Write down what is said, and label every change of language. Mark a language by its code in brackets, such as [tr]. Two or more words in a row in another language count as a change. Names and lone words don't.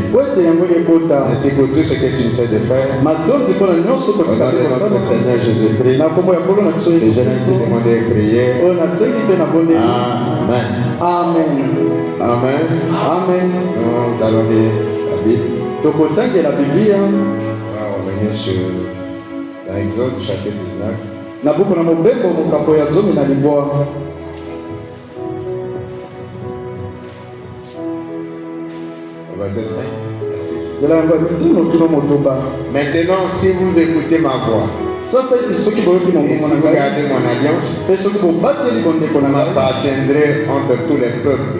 [fr] Ainsi pour tout ce que tu sais de faire, au nom de notre Seigneur Jésus-Christ, et je ainsi demandé et prié. Amen. Amen. Amen. Amen. Nous allons lire la Bible. Donc autant que la Bible, On va revenir sur l'Exode chapitre 19. [ln] na buku na mobembo mokapo ya zomi na libwa. [fr] Verset 5 à 6. Maintenant, si vous écoutez ma voix et si vous gardez mon alliance, vous m'appartiendrez entre tous les peuples.